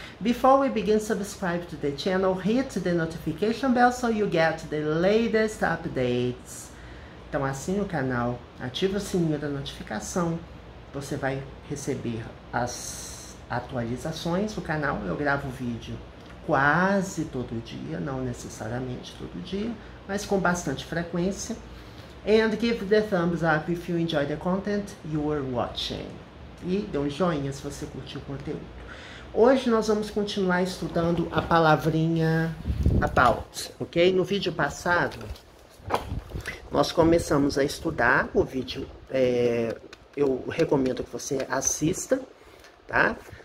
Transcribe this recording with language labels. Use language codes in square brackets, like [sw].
[en] Before we begin, subscribe to the channel, hit the notification bell so you get the latest updates. [pt] Então, assine o canal, ative o sininho da notificação, você vai receber as atualizações do canal. Eu gravo vídeo quase todo dia, não necessariamente todo dia, mas com bastante frequência. [en] And give the thumbs up if you enjoy the content you are watching. [pt] E dê um joinha se você curtiu o conteúdo. Hoje nós vamos continuar estudando a palavrinha about, ok? No vídeo passado, nós começamos a estudar o vídeo. Eu recomendo que você assista, tá?